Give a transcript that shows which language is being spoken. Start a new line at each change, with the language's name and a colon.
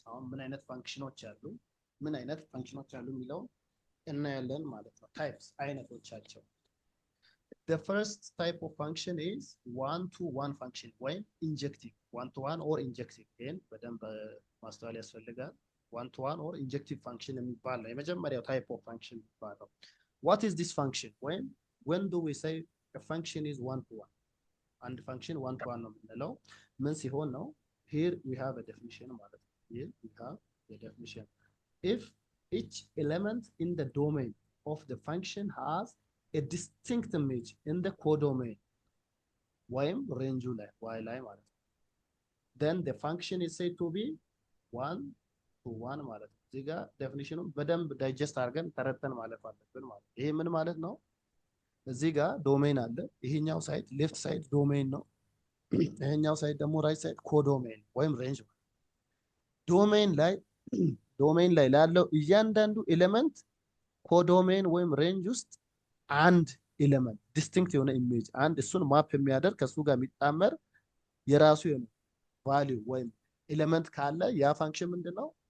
Amharic: አሁን ምን አይነት ፋንክሽኖች አሉ የሚለው እናያለን ማለት ነው።
English: Types አይነቶቻቸው። The first type of function is one-to-one function ወይም injective, one-to-one or injective.
Amharic: ይሄን በደንብ ማስተዋል ያስፈልጋል።
English: one-to-one or injective function
Amharic: የሚባል ነው የመጀመሪያው
English: type of function የሚባለው። What is this function? When do we say a function is one-to-one?
Amharic: አንድ function one-to-one ነው የምንለው ምን ሲሆን ነው?
English: Here we have a definition
Amharic: ማለት ነው።
English: Here we have the definition. If each element in the domain of the function has a distinct image in the codomain
Amharic: ወይም ሬንጁ ላይ y ላይ ማለት ነው,
English: then the function is said to be one-to-one
Amharic: ማለት ነው። እዚህ ጋር ዴፊኒሽኑን በደንብ ዳይጀስት አድርገን ተረድተን ማለፍ አለብን ማለት ነው። ይሄ ምን ማለት ነው? እዚህ ጋር ዶሜን አለ። ይሄኛው ሳይድ ሌፍት ሳይድ ዶሜን ነው። ይሄኛው ሳይድ ደግሞ ራይት ሳይድ ኮዶሜን ወይም ሬንጅ ነው። ዶሜን ላይ ላለው እያንዳንዱ ኤሌመንት ኮዶሜን ወይም ሬንጅ ውስጥ አንድ ኤሌመንት ዲስቲንክት የሆነ ኢሜጅ አንድ እሱን ማፕ የሚያደርግ ከሱ ጋር የሚጣመር የራሱ የሆነ ቫልዩ ወይም ኤሌመንት ካለ ያ ፋንክሽን ምንድነው?